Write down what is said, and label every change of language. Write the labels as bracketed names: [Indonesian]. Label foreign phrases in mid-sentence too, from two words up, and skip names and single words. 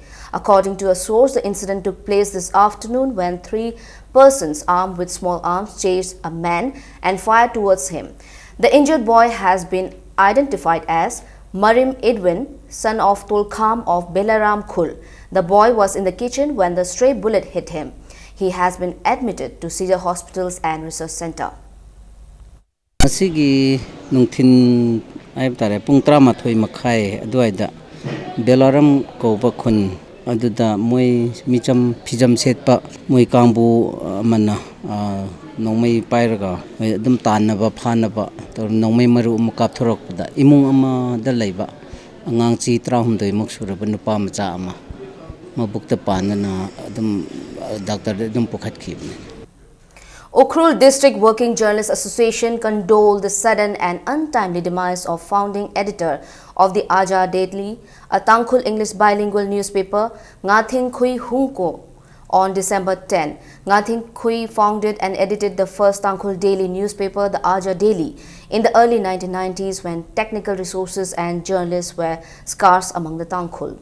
[English] According to a source, the incident took place this afternoon when 3 persons armed with small arms chased a man and fired towards him. The injured boy has been identified as Marim Edwin, son of Tulkham of Belaram Khul. The boy was in the kitchen when the stray bullet hit him. He has been admitted to Cedar Hospitals and Research Center. [Manipuri] Asigi nungthin ay tare pung 13 makhai aduaida Belaram Koba Khun aduda moi micham phijam setpa moi kangbu manna nongmai pairaga adum tanaba phanaba tor nongmai maru makap thorokda imung ama da leiba angang chi 13 mak suraba nupa macha ama mabukta panana adum doctor adum pokhat khibne. [English] Ukhrul District Working Journalists Association condoled the sudden and untimely demise of founding editor of the Azad Daily, a Tangkhul English bilingual newspaper, Ngathing Khui Hungko, on December 10. Ngathing Khui founded and edited the first Tangkhul daily newspaper, the Azad Daily, in the early 1990s when technical resources and journalists were scarce among the Tangkhul.